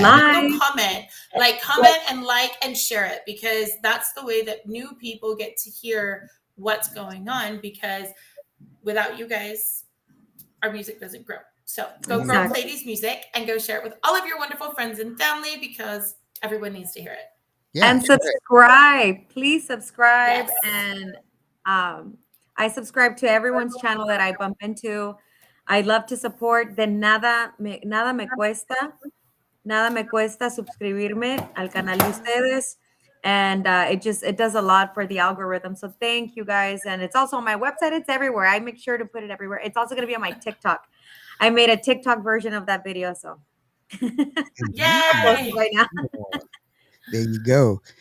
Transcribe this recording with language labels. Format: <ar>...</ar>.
<en>Go comment and like and share it, because that's the way that new people get to hear what's going on, because without you guys, our music doesn't grow. So go grow Cleiri's music and go share it with all of your wonderful friends and family, because everyone needs to hear it. Yeah, and subscribe. Please subscribe. Yes. And I subscribe to everyone's channel that I bump into. I love to support.</en> <es>De nada me cuesta suscribirme al canal de ustedes.</es> <en>And it does a lot for the algorithm. So thank you guys. And it's also on my website. It's everywhere. I make sure to put it everywhere. It's also going to be on my TikTok. I made a TikTok version of that video. So yay! Right now. There you go.</en>